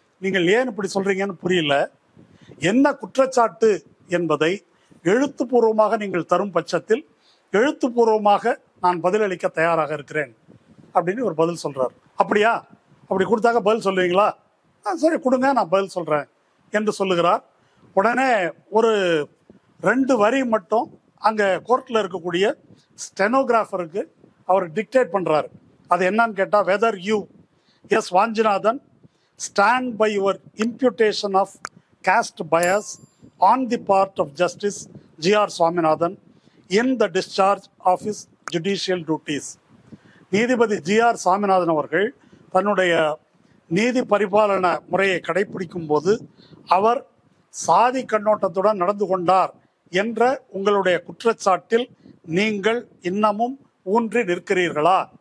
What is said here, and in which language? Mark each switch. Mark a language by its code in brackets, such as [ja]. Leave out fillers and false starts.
[ta] நீங்கள் ஏன் இப்படி சொல்கிறீங்கன்னு புரியல, என்ன குற்றச்சாட்டு என்பதை எழுத்துப்பூர்வமாக நீங்கள் தரும் பட்சத்தில் எழுத்துப்பூர்வமாக நான் பதிலளிக்க தயாராக இருக்கிறேன் அப்படின்னு ஒரு பதில் சொல்கிறார். அப்படியா, அப்படி கொடுத்தாக்க பதில் சொல்லுவீங்களா? சரி கொடுங்க, நான் பதில் சொல்கிறேன் என்று சொல்லுகிறார். உடனே ஒரு 2 வரி மட்டும் அங்கே கோர்ட்டில் இருக்கக்கூடிய ஸ்டெனோகிராஃபருக்கு அவர் டிக்டேட் பண்ணுறாரு. [en] அது என்னன்னு கேட்டால், whether you S Vanchinathan stand by your imputation of caste bias on the part of Justice G.R. Swaminathan in the discharge of his judicial duties. [ta] நீதிபதி ஜி.ஆர். சாமிநாதன் அவர்கள் தன்னுடைய நீதி பரிபாலன முறையை கடைபிடிக்கும் போது அவர் சாதி கண்ணோட்டத்துடன் நடந்து கொண்டார் என்ற உங்களுடைய குற்றச்சாட்டில் நீங்கள் இன்னமும் ஊன்றி நிற்கிறீர்களா?